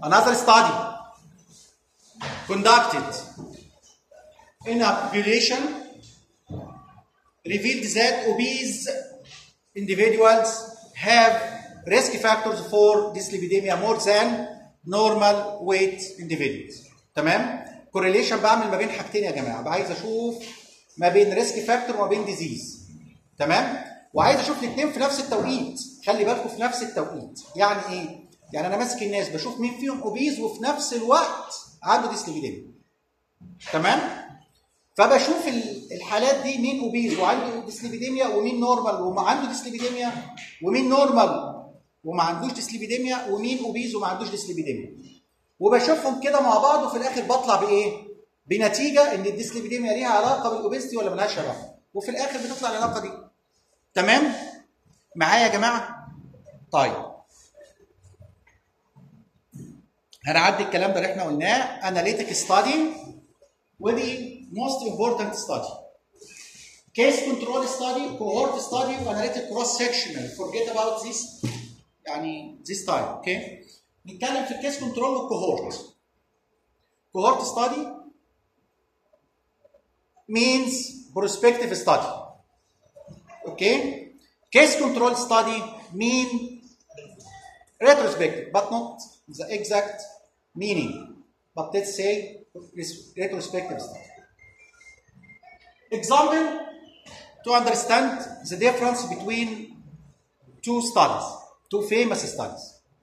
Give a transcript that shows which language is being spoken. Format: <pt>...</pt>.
<en>Another study conducted in a population revealed that obese individuals have risk factors for dyslipidemia more than normal weight individuals.</en> <ar>تمام؟ Correlation بعمل ما بين حاجتين يا جماعة، عايز أشوف ما بين ريسك فاكتور وما بين ديزيز. تمام؟ وعايز اشوف الاثنين في نفس التوقيت، خلي بالكم في نفس التوقيت، يعني ايه؟ يعني انا ماسك الناس بشوف مين فيهم اوبيز وفي نفس الوقت عنده ديسليبيديميا. تمام؟ فبشوف الحالات دي مين اوبيز وعنده ديسليبيديميا ومين نورمال وما عنده ديسليبيديميا ومين نورمال وما عندوش ديسليبيديميا ومين اوبيز وما عندوش ديسليبيديميا. وبشوفهم كده مع بعض وفي الاخر بطلع بايه؟ بنتيجه ان الديسليبيديميا ليها علاقه بالاوبستي ولا مالهاش علاقه، وفي الاخر بتطلع العلاقه دي. تمام؟ معايا يا جماعه؟ طيب. هنعدي الكلام ده اللي احنا قلناه، اناليتيك ستادي ودي</ar> <en>Most important study. Case control study, cohort study, واناليتيك cross sectional, forget about this يعني this time, okay?</en> <ar>نتكلم في الكيس كنترول والكوهورت.</ar> <en>Cohort study means prospective study. Okay? Case control study means retrospective, but not the exact meaning. But let's say retrospective study. Example to understand the difference between two studies, two famous studies.</en>